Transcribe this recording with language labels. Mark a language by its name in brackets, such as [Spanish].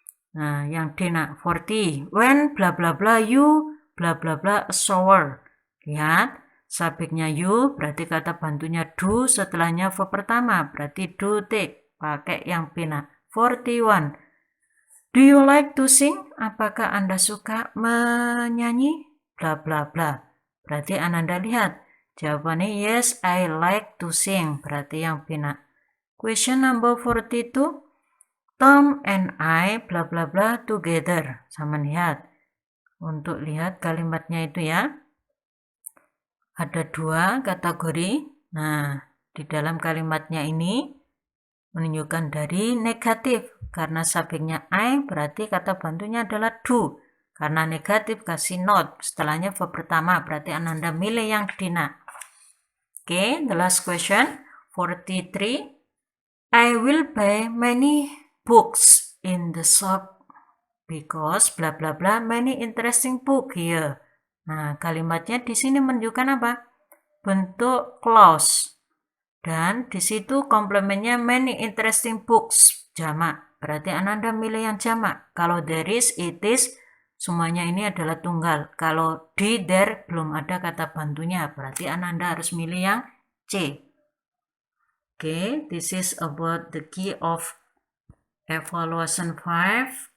[Indonesian] Nah, yang D nak [English] 40. When bla bla bla you bla bla bla a shower. [Indonesian] Lihat, subjeknya you berarti kata bantunya do, setelahnya verb pertama berarti do take. Pakai yang B nak. [English] 41. Do you like to sing? [Indonesian] Apakah Anda suka menyanyi? Bla bla bla. Berarti Ananda lihat. Jawabannya [English] yes, I like to sing. [Indonesian] Berarti yang B nak. [English] Question number 42. Tom and I bla bla bla together. [Indonesian] Sama lihat. Untuk lihat kalimatnya itu ya. Ada dua kategori. Nah, di dalam kalimatnya ini menunjukkan dari negatif. Karena subjeknya I, berarti kata bantunya adalah do. Karena negatif, kasih not. Setelahnya verb pertama, berarti Ananda milih yang Dina. [English] Oke, the last question, 43. I will buy many books in the shop because bla bla bla many interesting book here. [Indonesian] Nah, kalimatnya di sini menunjukkan apa? Bentuk clause. Dan di situ komplementnya many interesting books, jamak. Berarti Ananda milih yang jamak. Kalau there is, it is, semuanya ini adalah tunggal. Kalau di, there, belum ada kata bantunya. Berarti Ananda harus milih yang C. [English] Oke, this is about the key of evaluation 5.